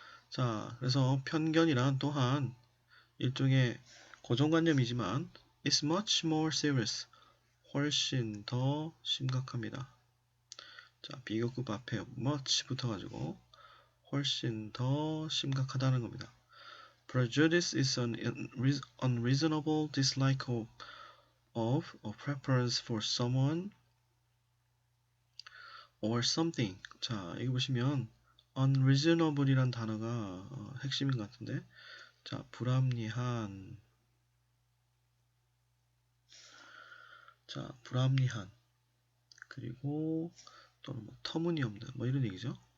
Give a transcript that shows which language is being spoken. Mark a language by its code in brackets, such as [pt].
[ko] 자, 그래서 편견이란 또한 일종의 고정관념이지만 [en] it's much more serious. [ko] 훨씬 더 심각합니다. 자, 비교급 앞에 much 붙어가지고 훨씬 더 심각하다는 겁니다. [en] Prejudice is an unreasonable dislike of or preference for someone or something. [ko] 자, 여기 보시면 unreasonable이란 단어가 핵심인 것 같은데, 자, 불합리한. 자, 불합리한. 그리고 또는 뭐 터무니없는 뭐 이런 얘기죠.